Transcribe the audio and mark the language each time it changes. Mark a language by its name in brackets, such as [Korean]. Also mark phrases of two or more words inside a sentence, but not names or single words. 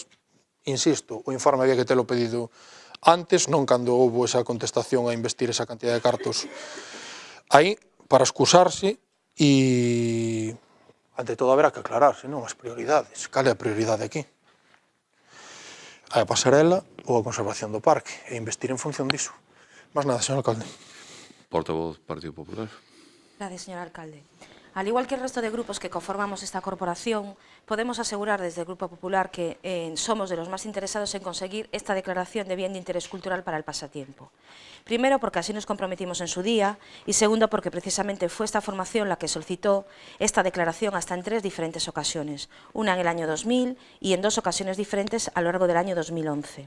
[Galician] Insisto, o informe había que telo pedido antes, non cando houve esa contestación a investir esa cantidad de cartos aí, para excusarse e, ante todo, haberá que aclararse, non? As prioridades. Cal é a prioridade aquí? A pasarela ou a conservación do parque? E investir en función diso. Mas nada, señor alcalde. Portavoz Partido Popular. [Spanish] Gracias, señor alcalde. Al igual que el resto de grupos que conformamos esta corporación, podemos asegurar desde el Grupo Popular que somos de los más interesados en conseguir esta declaración de bien de interés cultural para el Pasatiempo. Primero, porque así nos comprometimos en su día, y segundo, porque precisamente fue esta formación la que solicitó esta declaración hasta en 3 diferentes ocasiones, una en el año 2000 y en 2 ocasiones diferentes a lo largo del año 2011.